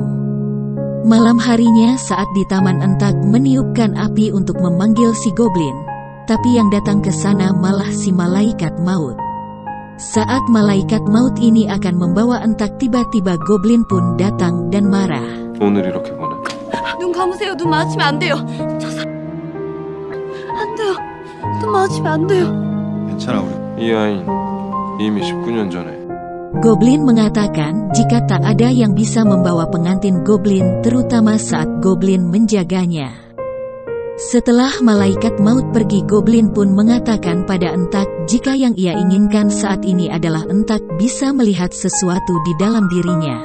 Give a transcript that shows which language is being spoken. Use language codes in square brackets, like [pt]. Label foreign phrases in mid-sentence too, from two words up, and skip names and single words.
[id] Malam harinya saat di taman Entak meniupkan api untuk memanggil si goblin, tapi yang datang ke sana malah si malaikat maut. Saat malaikat maut ini akan membawa Entak tiba-tiba goblin pun datang dan marah. [ko] 오늘 이렇게 보내. 눈 감으세요. 눈 마주치면 안 돼요. 안 돼요. 눈 마주치면 안 돼요. 괜찮아 우리. 이 아이는 이미 19년 전에. [id] Goblin mengatakan jika tak ada yang bisa membawa pengantin goblin terutama saat goblin menjaganya. Setelah malaikat maut pergi goblin pun mengatakan pada Entak jika yang ia inginkan saat ini adalah Entak bisa melihat sesuatu di dalam dirinya.